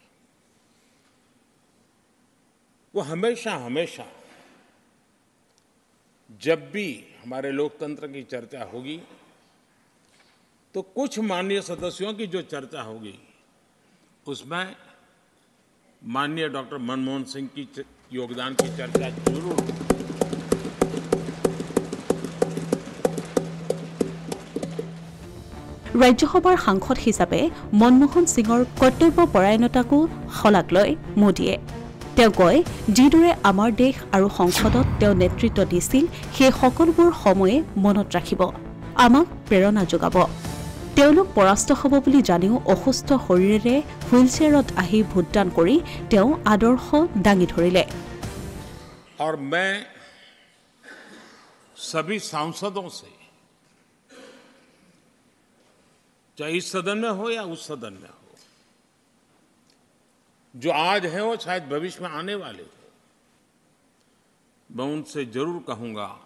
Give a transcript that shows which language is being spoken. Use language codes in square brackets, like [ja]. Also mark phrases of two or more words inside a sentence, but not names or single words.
[hi] वो हमेशा हमेशा जब भी हमारे लोकतंत्र की चर्चा होगी तो कुछ माननीय सदस्यों की जो चर्चा होगी उसमें माननीय डॉक्टर मनमोहन सिंह की योगदान की चर्चा जरूर होगी। [as] ৰাজ্যসভাৰ সাংসদ হিচাপে মনমোহন সিঙৰ কৰ্তব্যপৰায়ণতাকো শলাগ লয় মোদীয়ে। তেওঁ কয়, যিদৰে আমাৰ দেশ আৰু সংসদত তেওঁ নেতৃত্ব দিছিল সেই সকলোবোৰ সময়ে মনত ৰাখিব, আমাক প্ৰেৰণা যোগাব। তেওঁলোক পৰাস্ত হ'ব বুলি জানিও অসুস্থ শৰীৰেৰে হুইলচেয়াৰত আহি ভোটদান কৰি তেওঁ আদৰ্শ দাঙি ধৰিলে। [hi] और मैं सभी सांसदों से, चाहे इस सदन में हो या उस सदन में हो, जो आज है वो शायद भविष्य में आने वाले हो, मैं उनसे जरूर कहूंगा